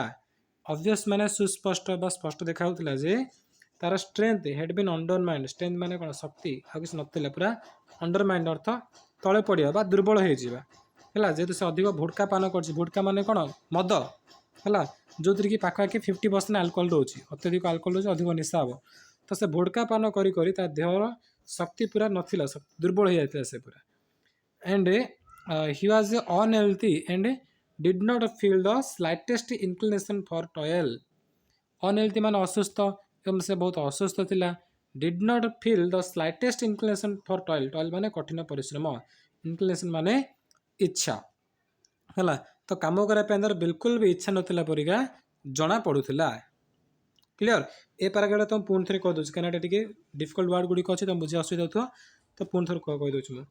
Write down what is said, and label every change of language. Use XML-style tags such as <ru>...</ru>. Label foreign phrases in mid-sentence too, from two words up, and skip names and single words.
<or>ଅବଭିୟସ୍ ମାନେ ସୁସ୍ପଷ୍ଟ ବା ସ୍ପଷ୍ଟ ଦେଖାଯାଉଥିଲା ଯେ ତାର</or> <en>strength had been undermined,</en> <or>ଷ୍ଟ୍ରେଂଥ ମାନେ କ'ଣ, ଶକ୍ତି ଆଉ କିଛି ନଥିଲା, ପୁରା ଅଣ୍ଡରମାଇଣ୍ଡ ଅର୍ଥ ତଳେ ପଡ଼ିବା ବା ଦୁର୍ବଳ ହେଇଯିବା ହେଲା। ଯେହେତୁ ସେ ଅଧିକ ଭୋଡକା ପାନ କରିଛି, ଭୋଡକା ମାନେ କ'ଣ, ମଦ ହେଲା, ଯେଉଁଥିରେ କି ପାଖାପାଖି 50% ଆଲକୋହଲ ରହୁଛି, ଅତ୍ୟଧିକ ଆଲକୋହଲ ରହୁଛି, ଅଧିକ ନିଶା ହେବ। ତ ସେ ଭୋଡକା ପାନ କରି କରି ତା ଦେହର ଶକ୍ତି ପୁରା ନଥିଲା, ଦୁର୍ବଳ ହେଇଯାଇଥିଲା ସେ ପୁରା।</or> <en>and he was unhealthy and did not feel the slightest inclination for toil.</en> <or>unhealthy ମାନେ ଅସୁସ୍ଥ, ଏବଂ ସେ ବହୁତ ଅସୁସ୍ଥ ଥିଲା।</or> <en>did not feel the slightest inclination for toil, toil</en> <or>ମାନେ କଠିନ ପରିଶ୍ରମ,</or> <en>inclination</en> <or>ମାନେ ଇଚ୍ଛା ହେଲା। ତ କାମ କରିବା ପାଇଁ ତାର ବିଲକୁଲ ବି ଇଚ୍ଛା ନଥିଲା ପରିକା ଜଣା ପଡୁଥିଲା। କ୍ଲିୟର? ଏ ପାରାଗ୍ରାଫ ତ ପୁଣି ଥରେ କହିଦେଉଛି, କାହିଁକିନା ଏଟା ଟିକେ</or> <en>difficult word</en> <or>ଗୁଡ଼ିକ ଅଛି, ତମେ ବୁଝି ଅସୁବିଧା ହେଉଥିବ, ତ ପୁଣି ଥରେ କହିଦେଉଛି ମୁଁ।</or>